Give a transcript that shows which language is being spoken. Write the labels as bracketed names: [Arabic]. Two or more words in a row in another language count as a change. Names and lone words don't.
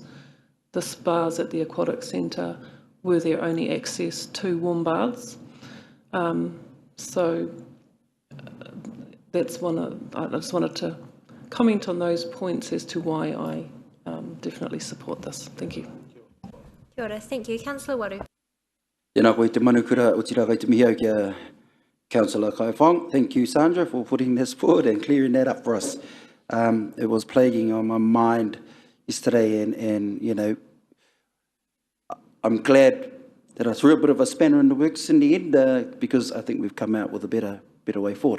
[English] The spas at the aquatic centre were their only access to warm baths. So that's I just wanted to comment on those points as to why I definitely support this. Thank you. [Māori] Kia ora. [English] Thank you. Councillor Waru. [Māori] Tēnā koe te manukura o tira kai te mihi au kia Councillor Kaifong. [English] Thank you, Sandra, for putting this forward and clearing that up for us. It was plaguing on my mind yesterday, and I'm glad that I threw a bit of a spanner in the works in the end, because I think we've come out with a better way forward.